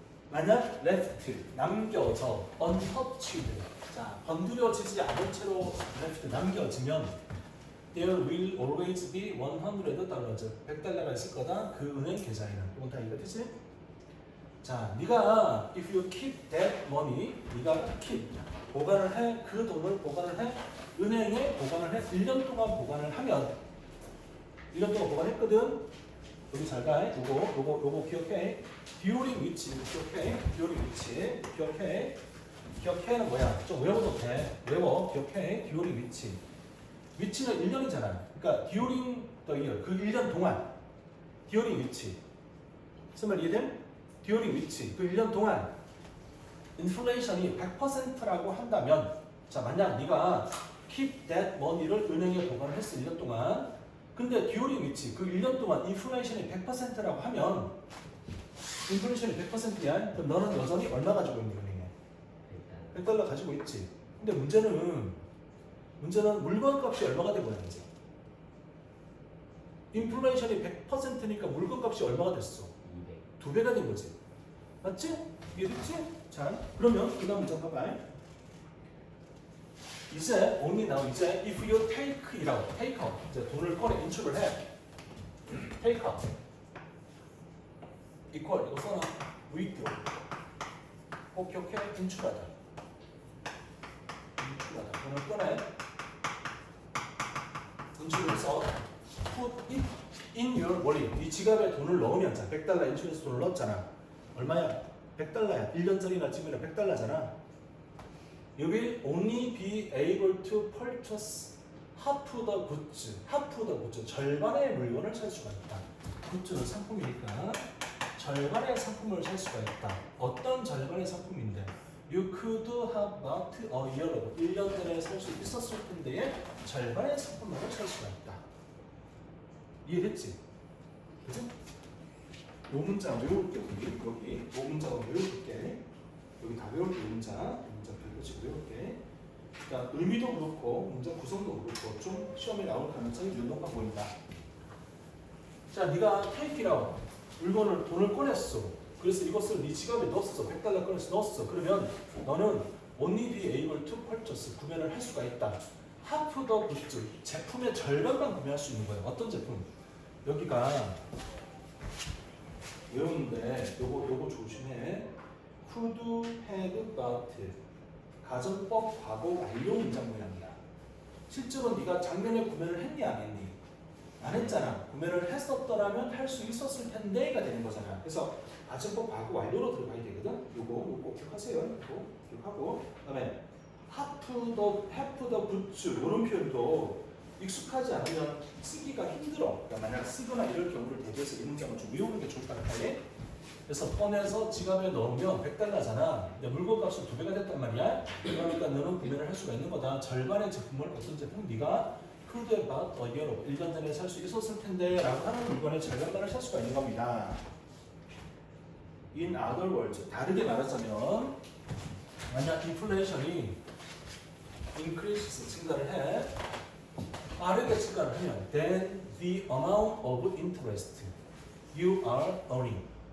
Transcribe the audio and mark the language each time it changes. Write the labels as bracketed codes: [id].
[ko] 만약 left 남겨져 untouched, 자 건드려지지 않은 채로 left 남겨지면 [en] there will always be $100, [ko] $100가 있을 거다. 그 은행 계좌에는. 이건 다 이해되지? 자, 네가 [en] if you keep that money, [ko] 네가 keep 보관을 해, 그 돈을 보관을 해, 은행에 보관을 해, 1년 동안 보관을 하면 1년 동안 보관했거든. 여기 잘 가. 요거 기억해. during which 기억해. during which 기억해. 기억해는 뭐야? 좀 외워도 돼. 외워. 기억해. during which. which는 1년이잖아. 그러니까 during the year 그 1년 동안 during which. 무슨 말 이해됨? during which 그 1년 동안 인플레이션이 100%라고 한다면, 자 만약 네가 [en] keep that money [ko] 를 은행에 보관을 했어 1년 동안. 근데 during which 그 1년 동안 인플레이션이 100%라고 하면, 인플레이션이 100%야. 그럼 너는 여전히 얼마 가지고 있는 은행에? $100 가지고 있지. 근데 문제는 물건 값이 얼마가 돼버렸지. 인플레이션이 100%니까 물건 값이 얼마가 됐어? 2배가 된 거지. 맞지? 이해됐지? 자, 그러면 그 다음 문장 봐봐. 이제 이제 [en] if you take it out, [ko] take out 이제 돈을 꺼내 인출을 해. take out equal 이거 써놔. withdraw 오케이 인출하다. 돈을 꺼내 인출을 해서 [en] put it in your wallet. [ko] 네 지갑에 돈을 넣으면, 자 $100 인출해서 돈을 넣었잖아. 얼마야? $100야. 1년 전이나 지금이나 $100잖아. [en] You will only be able to purchase half the goods. half the goods. [ko] 절반의 물건을 살 수가 있다. 굿즈는 상품이니까 절반의 상품을 살 수가 있다. 어떤 절반의 상품인데? [en] You could have bought a year ago. [ko] 1년 전에 살 수 있었을 텐데의 절반의 상품을 살 수가 있다. 이해됐지? 그치? 요 문장 외울게. 여기 요 문장을 외울게. 여기 다 외울게. 문장 별표씩 외울게. 그러니까 의미도 그렇고 문장 구성도 그렇고 좀 시험에 나올 가능성이 높아 보인다. 자, 네가 [en] take it out. [ko] 돈을 꺼냈어. 그래서 이것을 네 지갑에 넣었어. $100 꺼내서 넣었어. [en] 그러면 너는 only be able to purchase. [ko] 구매를 할 수가 있다. [en] half the goods. [ko] 제품의 절반만 구매할 수 있는 거예요. 어떤 제품? 여기가 외우는데 요거 조심해. [en] could have bought. [ko] 가정법 과거 완료 문장 모양이야. 실제로 네가 작년에 구매를 했니 안 했니? 안 했잖아. 구매를 했었더라면 할 수 있었을 텐데가 되는 거잖아. 그래서 가정법 과거 완료로 들어가야 되거든. 요거 기억하세요. 요거 기억하고, 그다음에 have the goods 이런 표현도 익숙하지 않으면 쓰기가 힘들어. 그러니까 만약 쓰거나 이럴 경우를 대비해서 이 문장을 좀 외우는 게 좋을 것 같아. 그래서 꺼내서 지갑에 넣으면 $100잖아. 근데 물건 값이 2배가 됐단 말이야. 그러니까 너는 구매를 할 수가 있는 거다. 절반의 제품을, 어떤 제품? [en] 네가 could have bought a year ago. [ko] 1년 전에 살 수 있었을 텐데 라고 하는 물건의 절반만을 살 수가 있는 겁니다. [en] In other words, [ko] 다르게 말하자면 만약 인플레이션이 increases, 증가를 해, 빠르게 증가를 하면 [en] then the amount of interest you are earning.